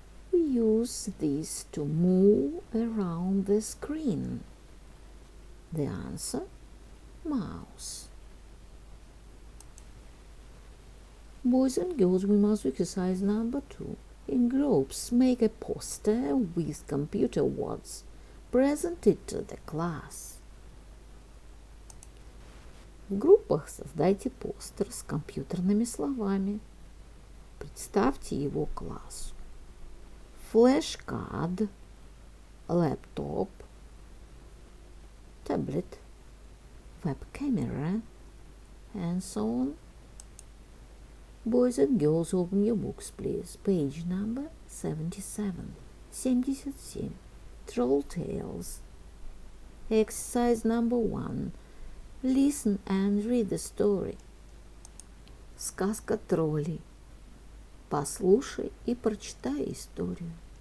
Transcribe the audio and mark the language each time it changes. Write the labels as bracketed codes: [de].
[en] We use this to move around the screen. The answer. Mouse. Boys and girls, we must do exercise number 2. In groups, make a poster with computer words. Present it to the class. [ru] В группах создайте постер с компьютерными словами. Представьте его классу. [en] Flashcard, laptop, tablet, web camera, and so on. Boys and girls, open your books, please. Page number 77. 77. Troll Tales. Exercise number 1. Listen and read the story. [ru] Сказка троллей. Послушай и прочитай историю.